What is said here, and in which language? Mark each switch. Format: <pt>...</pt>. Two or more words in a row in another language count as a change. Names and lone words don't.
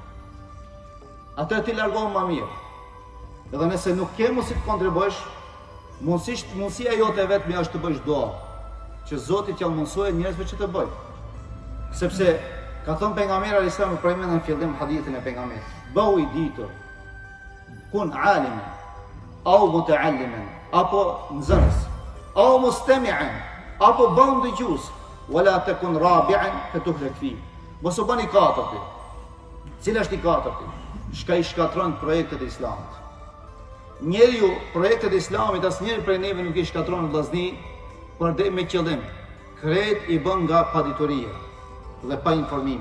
<sq>Edhe nëse nuk ke mundësi të kontribuosh, mundësia jote vetëm është të bësh dua, që Zoti t'ja mundsojë njerëzve që të bëjnë. Sepse ka thënë pejgamberi</sq> <ar>عليه السلام</ar> <sq>për në fillim hadithin e pejgamberit, bëhu I ditur,</sq> <ar>كن عالما أو متعلما,</ar> <sq>apo nxënës,</sq> <ar>أو مستمعا,</ar> <sq>apo bëhu dëgjues,</sq> <ar>ولا تكن رابعا فتهلك في.</ar> <sq>Mos u bëni katërti. Cila është I katërti? Shka I shkatron projektet e Islamit. Njeriu projektet e Islamit asnjëri prej neve nuk I shkatron vllazni për me qëllim. Krejt I bën nga padituria dhe pa informimi.</sq>